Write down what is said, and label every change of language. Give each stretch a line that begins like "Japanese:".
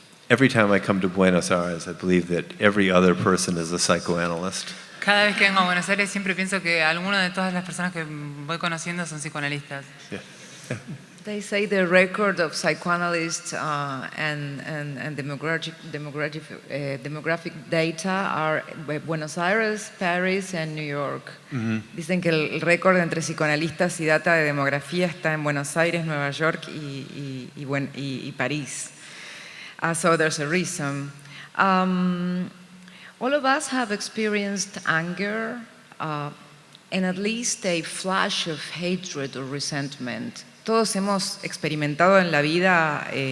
English: Every time I come to Buenos Aires, I believe that every other person is a psychoanalyst.
Spanish: Cada vez que vengo a Buenos Aires siempre pienso que alguno de todas las personas que voy conociendo son psicoanalistas.
English: Yeah. They say the record of psychoanalysts and demographic data are Buenos Aires, Paris and New York.
Spanish: Dicen que el récord entre psicoanalistas y data de demografía está en Buenos Aires, Nueva York y París.
English: So there's a reason. All of us have experienced anger and at least a flash of hatred or resentment.
Spanish: Todos hemos experimentado en la vida